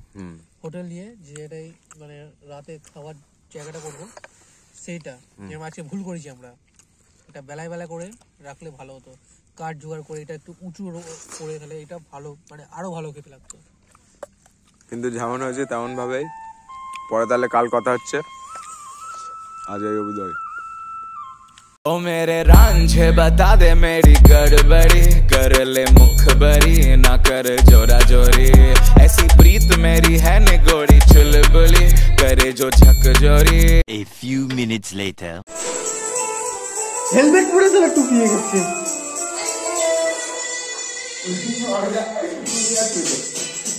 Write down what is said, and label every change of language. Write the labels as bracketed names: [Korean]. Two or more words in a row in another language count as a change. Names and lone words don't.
[Bangla] হোটেল নিয়ে যেটাই মানে রাতে খাওয়ার জায়গাটা করবো, সেইটা যেমন আজকে ভুল করেছি আমরা, এটা বেলায় করে রাখলে ভালো হতো। কাঠ জোগাড় করে এটা একটু উঁচু করে তাহলে এটা ভালো, মানে আরো ভালো খেতে লাগতো। কিন্তু যেমন হয়েছে তেমন ভাবেই। পরে তাহলে কাল কথা হচ্ছে। আজ এই অভিনয়। [Hindi] ओ मेरे रांझे बता दे मेरी गड़बड़ी, कर ले मुखबरी ना कर जोरा जोरी। ऐसी प्रीत मेरी है निगोड़ी चुलबुली, करे जो झकझोरी। [English] A few minutes later. [Bangla] হেলমেট পরে তাহলে টুপিয়ে গেছে।